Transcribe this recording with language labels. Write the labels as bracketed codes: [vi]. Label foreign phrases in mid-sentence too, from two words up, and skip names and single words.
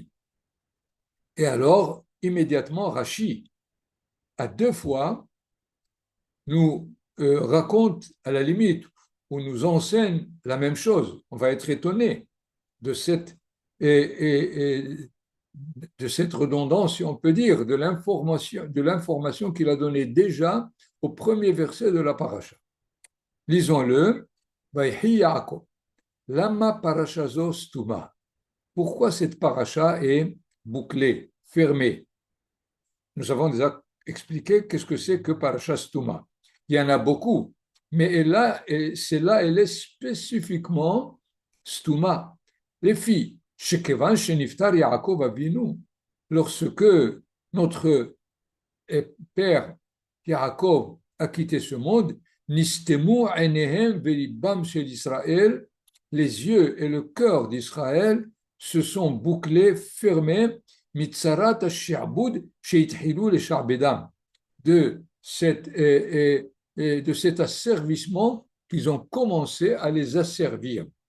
[fr] Et alors, immédiatement, Rachi, à deux fois, nous raconte à la limite ou nous enseigne la même chose. On va être étonné de de cette redondance, si on peut dire, de l'information qu'il a donnée déjà au premier verset de la paracha. Lisons-le. [he] ויחי יעקב. למה פרשה זו סתומה. [fr] Pourquoi cette paracha est bouclée, fermée? Nous avons déjà expliqué qu'est-ce que c'est que [he] פרשה סתומה. [fr] Il y en a beaucoup, mais celle-là, elle est spécifiquement stuma. Les filles, [he] שכיון שנפטר יעקב אבינו, [fr] lorsque notre père Yaakov a quitté ce monde, [he] נסתמו עיניהם ולבם של ישראל, [fr] les yeux et le cœur d'Israël se sont bouclés, fermés, [he] מצרת השעבוד שהתחילו לשעבדם, [fr] de cet asservissement qu'ils ont commencé à les asservir.